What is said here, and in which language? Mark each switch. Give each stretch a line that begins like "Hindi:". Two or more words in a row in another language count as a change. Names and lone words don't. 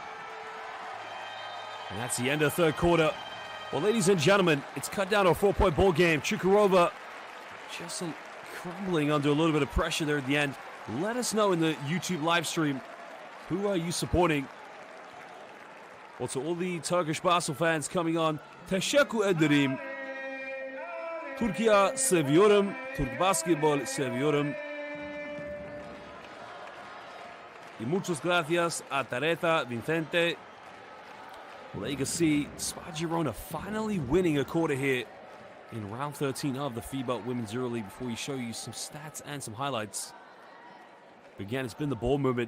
English: And that's the end of the third quarter. Well, ladies and gentlemen, it's cut down to a 4-point ball game. Čukurova just crumbling under a little bit of pressure there at the end. Let us know in the YouTube live stream, who are you supporting? Well, to all the Turkish basketball fans coming on,
Turkish: teşekkür ederim. Türkiye seviyorum. Türk basketbol seviyorum.
Spanish: Y muchas gracias a Teresa, Vicente.
English: Well, there you can see Spar Girona finally winning a quarter here in round 13 of the FIBA Women's EuroLeague. Before we show you some stats and some highlights. But again, it's been the ball movement.